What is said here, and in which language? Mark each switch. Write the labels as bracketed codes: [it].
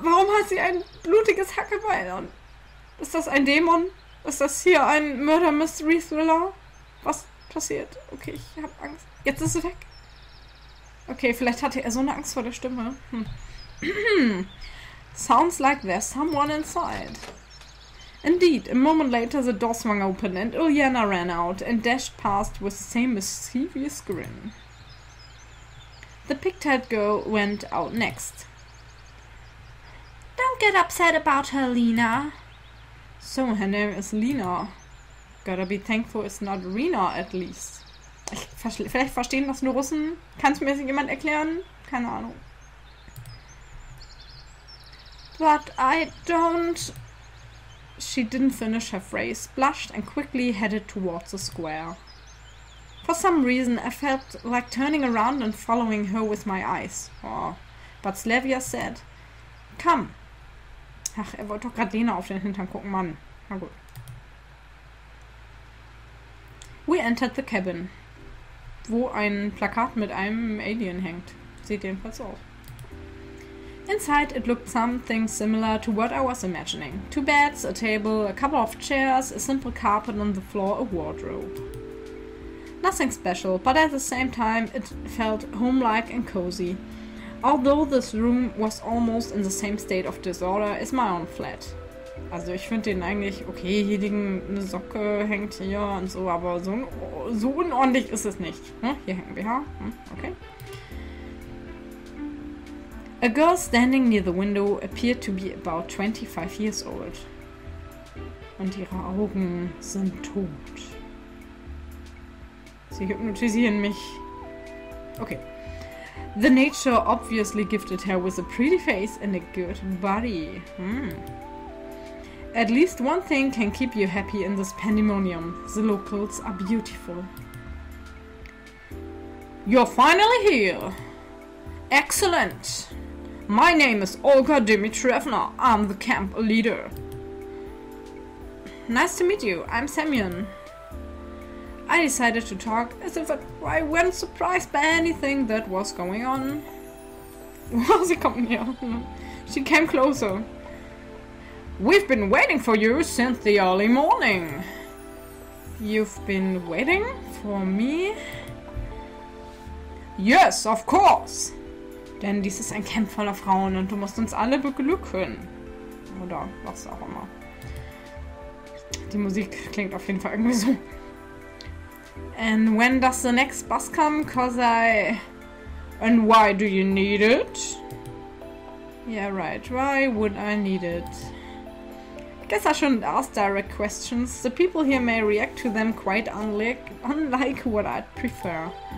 [de] Warum hat sie ein blutiges Hackebein? Und ist das ein Dämon? Ist das hier ein Murder-Mystery-Thriller? Was passiert? Okay, ich habe Angst. Jetzt ist sie weg. Okay, vielleicht hatte er so eine Angst vor der Stimme. [en] Sounds like there's someone inside. Indeed, a moment later the door swung open and Uliana ran out and dashed past with the same mischievous grin. The pigtailed girl went out next. Don't get upset about her, Lena. So, her name is Lena. Gotta be thankful it's not Rena, at least. [de] Vielleicht verstehen das nur Russen. Kann es mir jemand erklären? Keine Ahnung. [en] But I don't... She didn't finish her phrase, blushed and quickly headed towards the square. For some reason I felt like turning around and following her with my eyes. Oh. But Slavia said, Come. [de] Ach, er wollte doch gerade Lena auf den Hintern gucken, Mann. Na gut. [en] We entered the cabin, [de] wo ein Plakat mit einem Alien hängt. Sieht jedenfalls aus. [en] Inside it looked something similar to what I was imagining. 2 beds, a table, a couple of chairs, a simple carpet on the floor, a wardrobe. Nothing special, but at the same time it felt homelike and cozy. Although this room was almost in the same state of disorder as my own flat. [de] Also ich finde den eigentlich, okay, hier liegen eine Socke, hängt hier und so, aber so unordentlich ist es nicht. Hm? Hier hängt ein BH, okay. [en] A girl standing near the window appeared to be about 25 years old. [de] Und ihre Augen sind tot. Sie hypnotisieren mich. Okay. [en] The nature obviously gifted her with a pretty face and a good body. At least one thing can keep you happy in this pandemonium. The locals are beautiful. You're finally here. Excellent. My name is Olga Dimitrievna. I'm the camp leader. Nice to meet you. I'm Semyon. I decided to talk as if I weren't surprised by anything that was going on. [de] Sie kommt näher. [en] She came closer. We've been waiting for you since the early morning. You've been waiting for me? Yes, of course. [de] Denn dies ist ein Camp voller Frauen und du musst uns alle beglücken. Oder was auch immer. Die Musik klingt auf jeden Fall irgendwie so. [en] And when does the next bus come? And why do you need it? Yeah, right. Why would I need it? I guess I shouldn't ask direct questions. The people here may react to them quite unlike what I'd prefer.